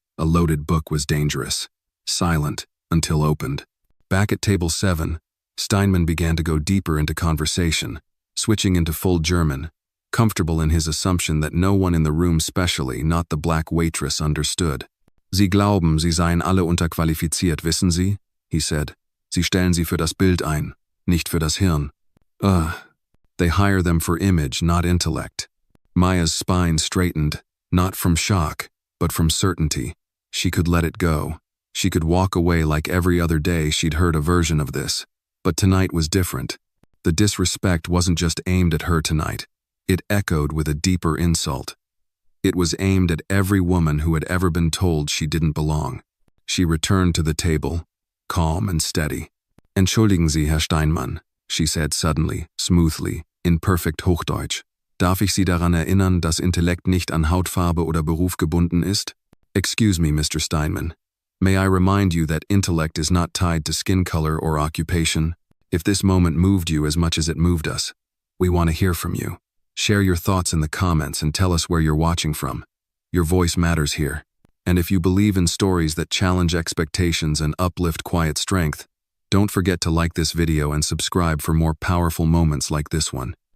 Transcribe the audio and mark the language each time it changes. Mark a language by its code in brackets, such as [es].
[en] A loaded book was dangerous, silent until opened. Back at table 7, Steinmann began to go deeper into conversation, switching into full German, comfortable in his assumption that no one in the room, especially not the black waitress, understood. [de] "Sie glauben, sie seien alle unterqualifiziert, wissen Sie?" [en] he said. [de] "Sie stellen sie für das Bild ein, nicht für das Hirn." [en] They hire them for image, not intellect. Maya's spine straightened, not from shock, but from certainty. She could let it go. She could walk away like every other day she'd heard a version of this. But tonight was different. The disrespect wasn't just aimed at her tonight. It echoed with a deeper insult. It was aimed at every woman who had ever been told she didn't belong. She returned to the table, calm and steady. [de] "Entschuldigen Sie, Herr Steinmann," [en] she said suddenly, smoothly, in perfect Hochdeutsch. [de] "Darf ich Sie daran erinnern, dass Intellekt nicht an Hautfarbe oder Beruf gebunden ist?" [en] "Excuse me, Mr. Steinmann. May I remind you that intellect is not tied to skin color or occupation? If this moment moved you as much as it moved us, we want to hear from you. Share your thoughts in the comments and tell us where you're watching from. Your voice matters here. And if you believe in stories that challenge expectations and uplift quiet strength, don't forget to like this video and subscribe for more powerful moments like this one."